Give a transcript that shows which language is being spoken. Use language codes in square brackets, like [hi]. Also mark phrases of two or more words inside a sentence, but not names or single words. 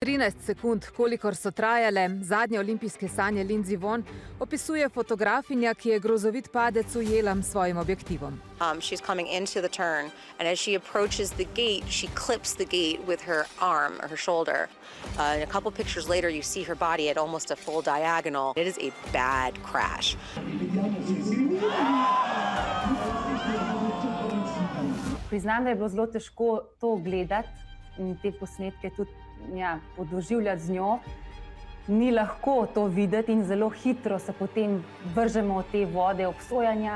[sl] 13 sekund, kolikor so trajale zadnje olimpijske sanje Lindsey Vonn, opisuje fotografinja, ki je grozovit padec ujela s svojim objektivom. [en] She's coming into the turn, and as she approaches the gate, she clips the gate with her arm or her shoulder. And a couple pictures later, you see her body at almost a full diagonal. It is a bad crash. [sl] Priznam, da je bilo zelo težko to gledati in te posnetke tudi podoživljati z njo. Ni lahko to videti in zelo hitro se potem vržemo v te vode obsojanja.